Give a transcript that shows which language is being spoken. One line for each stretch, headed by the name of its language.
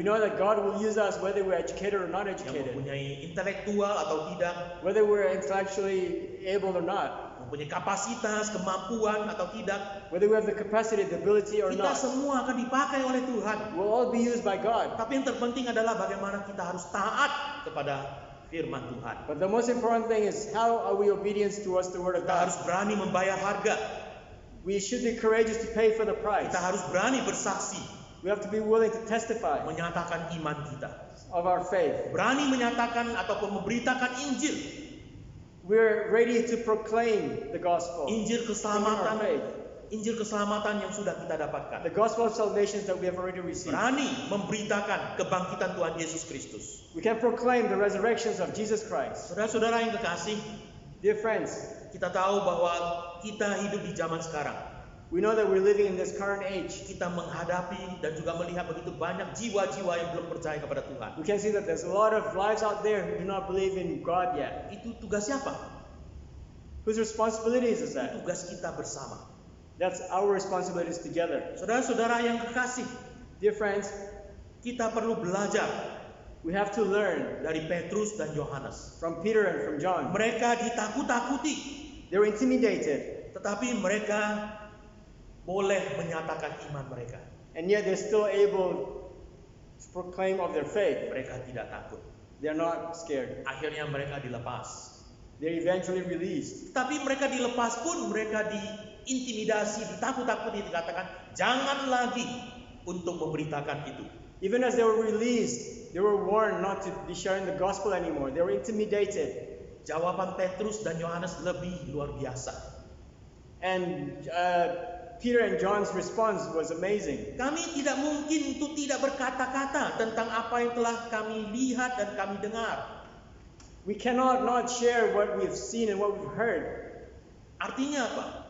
English: We know that God will use us whether we're educated or not
Indonesian: Yang
English: educated,
Indonesian: mempunyai intelektual atau tidak,
English: whether we're intellectually able or not,
Indonesian: mempunyai kapasitas, kemampuan atau tidak.
English: whether we have the capacity, the ability or
Indonesian: Kita
English: not.
Indonesian: semua akan dipakai oleh Tuhan.
English: We'll all be used by God.
Indonesian: Tapi yang terpenting adalah bagaimana kita harus taat kepada firman Tuhan.
English: But the most important thing is how are we obedient towards the Word of
Indonesian: Kita
English: God?
Indonesian: harus berani membayar harga.
English: We should be courageous to pay for the price.
Indonesian: Kita harus berani bersaksi,
English: We have to be willing to testify
Indonesian: menyatakan iman kita.
English: of our faith.
Indonesian: Berani menyatakan ataupun memberitakan Injil.
English: We're ready to proclaim the gospel.
Indonesian: Injil
English: Proclaim our
Indonesian: keselamatan
English: faith.
Indonesian: Injil keselamatan yang sudah kita dapatkan.
English: the gospel of salvation that we have already received.
Indonesian: Berani memberitakan kebangkitan Tuhan Yesus Kristus.
English: We can proclaim the resurrections of Jesus Christ.
Indonesian: Saudara-saudara yang kekasih,
English: Dear friends,
Indonesian: kita tahu bahwa kita hidup di zaman sekarang.
English: we know that we're living in this current age.
Indonesian: Kita menghadapi dan juga melihat begitu banyak jiwa-jiwa yang belum percaya kepada Tuhan.
English: We can see that there's a lot of lives out there who do not believe in God yet.
Indonesian: Itu tugas siapa?
English: Whose responsibilities is that?
Indonesian: Tugas kita bersama.
English: That's our responsibilities together.
Indonesian: Saudara-saudara yang kekasih,
English: Dear friends,
Indonesian: kita perlu belajar
English: we have to learn
Indonesian: dari Petrus dan Yohanes.
English: from Peter and from John.
Indonesian: Mereka ditakut-takuti,
English: They were intimidated,
Indonesian: tetapi mereka boleh menyatakan iman mereka.
English: and yet they're still able to proclaim of their faith.
Indonesian: Mereka tidak takut.
English: They're not scared.
Indonesian: Akhirnya mereka dilepas.
English: They're eventually released.
Indonesian: Tapi mereka dilepas pun mereka diintimidasi, ditakut-takuti, dikatakan jangan lagi untuk memberitakan itu.
English: Even as they were released, they were warned not to be sharing the gospel anymore. They were intimidated.
Indonesian: Jawaban Petrus dan Yohanes lebih luar biasa.
English: And Peter and John's response was amazing.
Indonesian: Kami tidak mungkin untuk tidak berkata-kata tentang apa yang telah kami lihat dan kami dengar.
English: We cannot not share what we've seen and what we've heard.
Indonesian: Artinya apa?